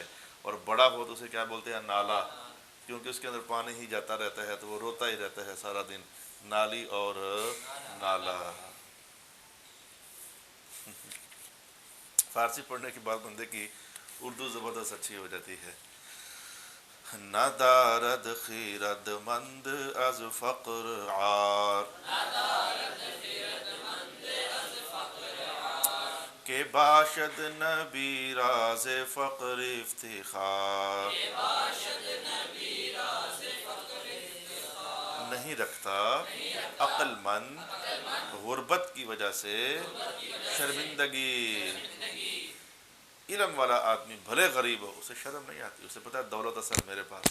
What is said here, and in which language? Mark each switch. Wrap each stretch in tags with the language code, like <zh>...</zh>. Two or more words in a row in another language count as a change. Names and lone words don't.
<ur>اور بڑا ہو تو اسے کیا بولتے ہیں؟ نالا، کیونکہ اس کے اندر پانی ہی جاتا رہتا ہے تو وہ روتا ہی رہتا ہے سارا دن۔ نالی اور نالا۔ فارسی پڑھنے کے بعد بندے کی اردو زبردست اچھی ہو جاتی ہے.</ur> <fa>ندارد خیرد مند از فقر عار کہ باشد نبی راز فقر افتخار.</fa> <ur>نہیں رکھتا عقل مند غربت کی وجہ سے شرمندگی. علم والا آدمی بھلے غریب ہو اسے شرم نہیں آتی، اسے پتہ ہے دولت اصل میرے پاس.</ur>